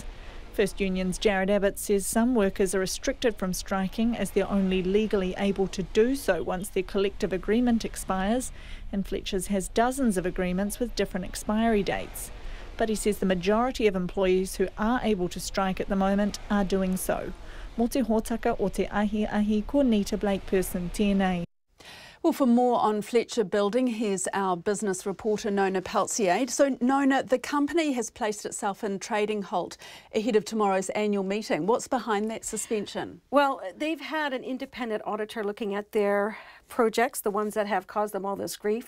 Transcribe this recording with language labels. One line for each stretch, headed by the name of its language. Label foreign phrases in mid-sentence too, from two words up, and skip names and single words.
English: First Union's Jared Abbott says some workers are restricted from striking as they're only legally able to do so once their collective agreement expires, and Fletcher's has dozens of agreements with different expiry dates. But he says the majority of employees who are able to strike at the moment are doing so.
Māori: Mō te hōtaka o te ahi, ko Nita Blake Person, tēnei.
English: Well, for more on Fletcher Building, here's our business reporter Nona Peltier. So, Nona, the company has placed itself in trading halt ahead of tomorrow's annual meeting. What's behind that suspension? Well, they've had an independent auditor looking at their projects, the ones that have caused them all this grief.